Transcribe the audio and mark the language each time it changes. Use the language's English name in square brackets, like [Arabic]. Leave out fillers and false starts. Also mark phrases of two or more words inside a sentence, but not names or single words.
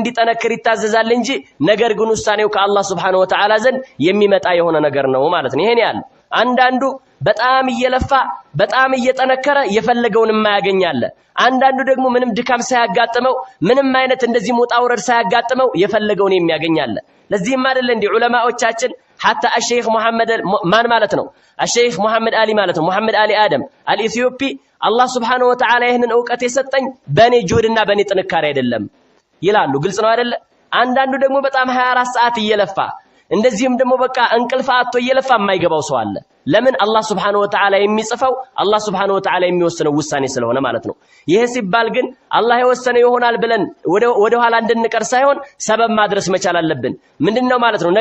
[Amharic] እንዲጠነክር ይታዘዛል እንጂ ነገር ግን ውሳኔው ከአላህ [Arabic] سبحانه وتعالى [Amharic] ዘንድ የሚመጣ የሆነ ነገር ነው ማለት ነው። ይሄን ያለው አንዳንዱ በጣም እየለፋ በጣም እየጠነከረ የፈለገውን የማያገኛለ፣ አንዳንዱ ደግሞ ምንም ድካም ሳያጋጥመው ምንም አይነት እንደዚህ ሙጣውረድ ሳያጋጥመው የፈለገውን የሚያገኛለ። ለዚህም አይደል እንዴ ዑለማዎቻችን ሐታ الشيخ محمد ማን ማለት ነው الشيخ محمد አሊ ማለት ነው محمد አሊ አደም አልኢትዮጵ አላህ [Arabic] سبحانه وتعالى [Amharic] ይሄንን ዕውቀት የሰጠኝ በኔ ጁህድና በኔ ጥንካሬ አይደለም ይላሉ። ግልጽ ነው አይደለ? አንዳንዱ ደግሞ በጣም 24 ሰዓት እየለፋ እንደዚህም ደግሞ በቃ እንቅልፍ አጥቶ እየለፋ የማይገባው ሰው አለ። ለምን? አላህ [Arabic] سبحانه وتعالى [Amharic] የሚጽፈው አላህ [Arabic] سبحانه وتعالى [Amharic] የሚወስነው ውሳኔ ስለሆነ ማለት ነው። ይሄ ሲባል ግን አላህ የወሰነው ይሆናል ብለን ወደ ኋላ እንድንቀር ሳይሆን ሰበብ ማድረስ መቻል አለብን። ምንድነው ማለት ነው?